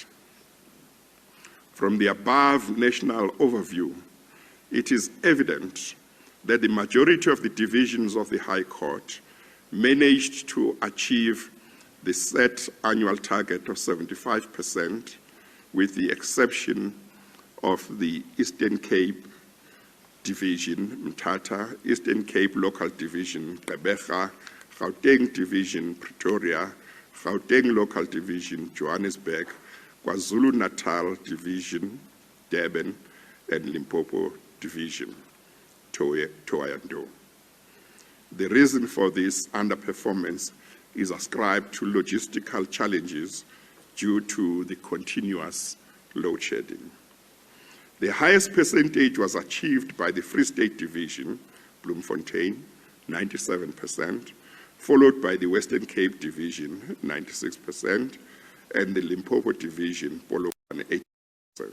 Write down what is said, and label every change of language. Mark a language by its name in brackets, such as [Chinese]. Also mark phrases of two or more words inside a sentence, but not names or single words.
[English] From the above national overview, it is evident that the majority of the divisions of the High Court managed to achieve the set annual target of 75%, with the exception of the Eastern Cape Division, Mthatha, Eastern Cape Local Division, Gqeberha, Gauteng Division, Pretoria, Gauteng Local Division, Johannesburg, KwaZulu-Natal Division, Durban, and Limpopo Division, Thohoyandou. The reason for this underperformance is ascribed to logistical challenges due to the continuous load shedding. The highest percentage was achieved by the Free State Division, Bloemfontein, 97%, followed by the Western Cape Division, 96%, and the Limpopo Division, Polokwane, 8%.